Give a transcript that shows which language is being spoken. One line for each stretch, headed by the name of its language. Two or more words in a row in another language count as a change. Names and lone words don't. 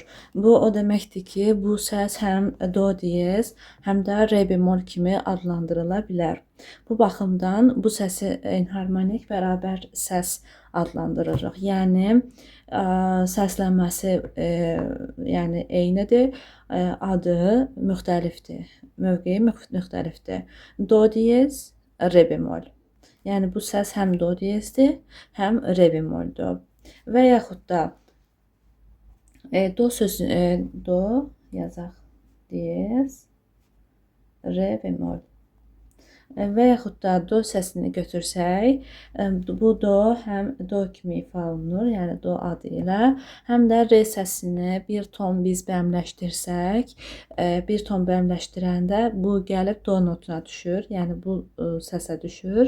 Azerbaijani: Bu o deməkdir ki, bu səs həm do diyez, həm də re bemol kimi adlandırıla bilər. Bu baxımdan bu səsi enharmonik bərabər səs adlandırırıq. Yəni səslənməsi yəni eynidir, adı müxtəlifdir, mövqeyi müxtəlifdir. Do diyez, re bemol. Yəni bu səs həm do diyezdir, həm re bemoldur. Və yaxud da do sözü do yazaq, diyez, re bemol. Və yaxud da do səsini götürsək, bu do həm do kimi ifa olunur, yəni do adı ilə, həm də re səsini bir ton biz bəmləşdirsək, bir ton bəmləşdirəndə bu gəlib do notuna düşür, yəni bu səsə düşür.